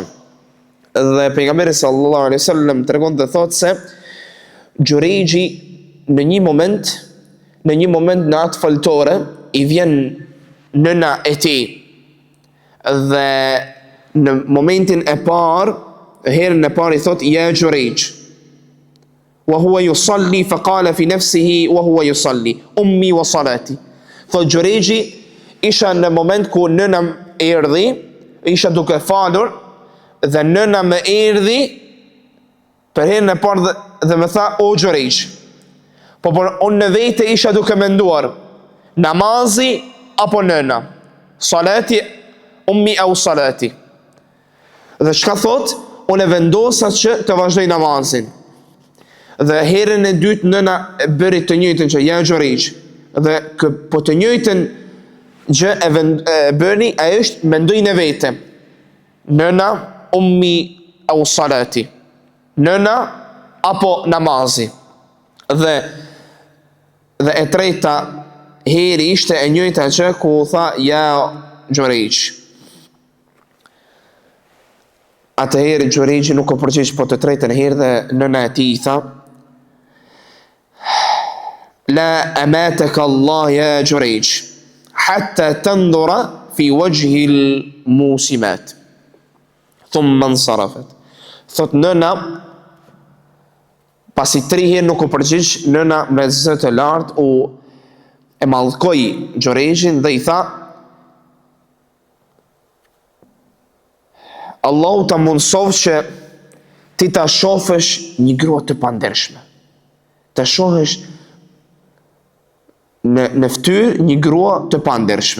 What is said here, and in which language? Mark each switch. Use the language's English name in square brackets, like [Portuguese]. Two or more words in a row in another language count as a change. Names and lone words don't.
[Albanian] Dhe pejgamberi [Arabic] صلى الله عليه وسلم [Albanian] tregon dhe thot se Jurayji në një moment në atë faltore i vjen nëna e tij, dhe në momentin e parë, herën e parë i thot [Arabic] يا جريج، وهو يصلي فقال في نفسه وهو يصلي أمي وصلاتي. [Albanian] Thot Jurayji isha në moment ku nëna erdhi, isha duke falur dhe nëna më erdhi për herën e parë dhe më tha o Jurayj. Por unë në vete isha duke menduar namazi apo nëna, [Arabic] صلاتي أمي أو صلاتي. [Albanian] Dhe çka thot, unë vendosa që të vazhdoj namazin. Dhe herën e dytë nëna bëri të njëjtën që [Arabic] يا جريج, [Albanian] dhe po të njëjtën gjë e bëni, ajo është mendoj në vete, nëna [Arabic] أمي أو صلاتي, [Albanian] nëna apo namazi. Dhe e treta heri ishte e njëjta që ku tha [Arabic] يا جريج. [Albanian] Atëherë Jurayji nuk u përgjigj, po të tretën herë dhe nëna e tij i tha [Arabic] لا أماتك الله يا جريج حتى تنظر في وجه المومسات ثم انصرفت. [Albanian] Thot nëna, pasi 3 herë nuk u përgjigj, nëna me zë të lartë e mallkoi Jurayjin dhe i tha Allahu ta mundsof që ti ta shohësh një grua të pandershme, ta shohësh në fytyrë një grua të pandershme.